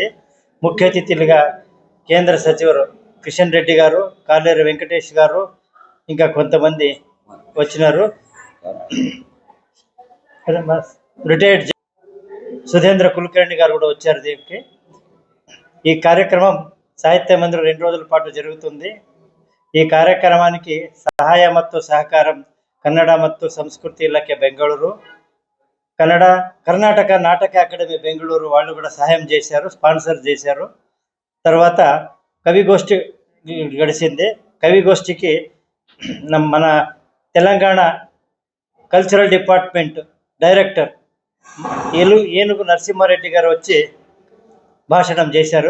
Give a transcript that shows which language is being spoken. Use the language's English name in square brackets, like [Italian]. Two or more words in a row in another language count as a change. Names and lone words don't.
[Telugu] ముఖ్య అతిథులుగా కేంద్ర సచివులు కిషన్ రెడ్డి గారు, కాలేరు వెంకటేష్ గారు, ఇంకా కొంతమంది వచ్చినారు. రిటైర్డ్ సుధేంద్ర కులకర్ణి గారు కూడా వచ్చారు. దీనికి ఈ కార్యక్రమం సాహిత్య మందిరం 2 రోజుల పాటు జరుగుతుంది. [Kannada] ಈ ಕಾರ್ಯಕ್ರಮಾనికి ಸಹಾಯ ಮತ್ತು ಸಹಕಾರ ಕನ್ನಡ ಮತ್ತು ಸಂಸ್ಕೃತಿ ಇಲಾಖೆ ಬೆಂಗಳೂರು, [Telugu] కర్ణాటక నాటక అకాడమీ బెంగళూరు వాళ్ళు కూడా సహాయం చేశారు, స్పాన్సర్ చేశారు. తర్వాత కవిగోష్ఠి గడిచింది. కవిగోష్ఠికి మన తెలంగాణ [English] cultural department director [Telugu] ఏనుగు నరసింహారెడ్డి గారు వచ్చి భాషణం చేశారు.